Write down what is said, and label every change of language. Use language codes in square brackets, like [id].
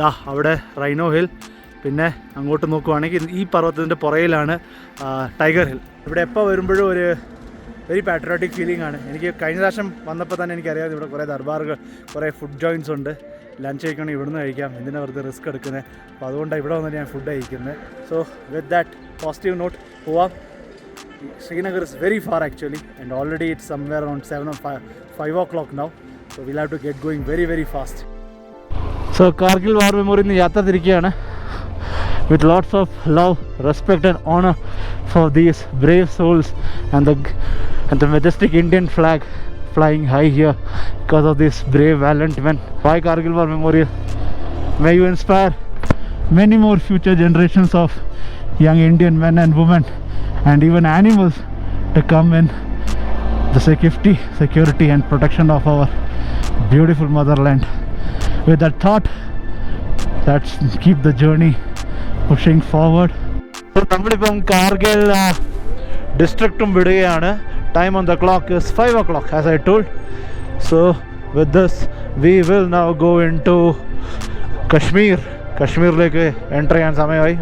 [ml] അവിടെ rhino hill, പിന്നെ അങ്ങോട്ട് നോക്കുവാണെങ്കിൽ ഈ പർവ്വതത്തിൻ്റെ പുറയിലാണ് ടൈഗർ ഹിൽ. ഇവിടെ എപ്പോൾ വരുമ്പോഴും ഒരു [en] very patriotic feeling [ml] ആണ്. എനിക്ക് കഴിഞ്ഞ പ്രാവശ്യം വന്നപ്പോൾ തന്നെ എനിക്കറിയാം ഇവിടെ കുറേ ദർബാറുകൾ, കുറേ ഫുഡ് ജോയിൻറ്റ്സ് ഉണ്ട്. ലഞ്ച് കഴിക്കണമെങ്കിൽ ഇവിടുന്ന് കഴിക്കാം, എന്തിനാ വെറുതെ റിസ്ക് എടുക്കുന്നത്. അപ്പോൾ അതുകൊണ്ടാണ് ഇവിടെ വന്നിട്ട് ഞാൻ ഫുഡ് കഴിക്കുന്നത്. [en] so with that positive note [ml] പോവാം. [en] Srinagar is very far actually, and already it's somewhere around 7 or 5 o'clock now. So we'll have to get going very, very fast. So Kargil War Memorial [ml] ni yatra tirikiyana [en] with lots of love, respect and honor for these brave souls and the majestic Indian flag flying high here because of these brave valiant men. Why Kargil War Memorial? May you inspire many more future generations of young Indian men and women and even animals to come in the safety, security and protection of our beautiful motherland. With that thought, let's keep the journey pushing forward. [ml] So നമ്മളിപ്പം കാർഗിൽ ഡിസ്ട്രിക്റ്റും വിടുകയാണ്. [en] Time on the clock is 5 o'clock as I told. So with this we will now go into Kashmir. [ml] കശ്മീരിലേക്ക് enter ചെയ്യാൻ സമയമായി.